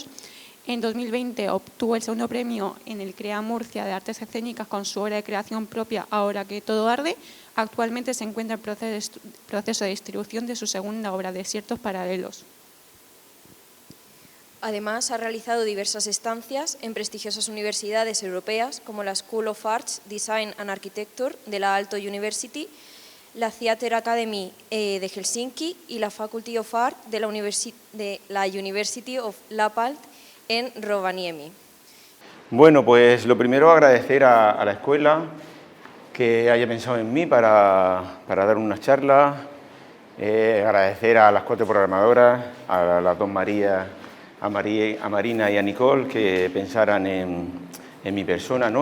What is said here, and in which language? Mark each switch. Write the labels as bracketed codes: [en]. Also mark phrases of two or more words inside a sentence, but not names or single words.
[es] En 2020 obtuvo el segundo premio en el CREA Murcia de Artes Escénicas con su obra de creación propia Ahora que todo arde. Actualmente se encuentra en proceso de distribución de su segunda obra, Desiertos Paralelos. Además, ha realizado diversas estancias en prestigiosas universidades europeas como la School of Arts, Design and Architecture de la Aalto University, la Theatre Academy de Helsinki y la Faculty of Art de la University of Lapland en Rovaniemi. Bueno, pues lo primero agradecer a la escuela que haya pensado en mí para dar unas charlas, agradecer a las 4 programadoras, a las 2 Marías, a Marina y a Nicole, que pensaran en mi persona, ¿no?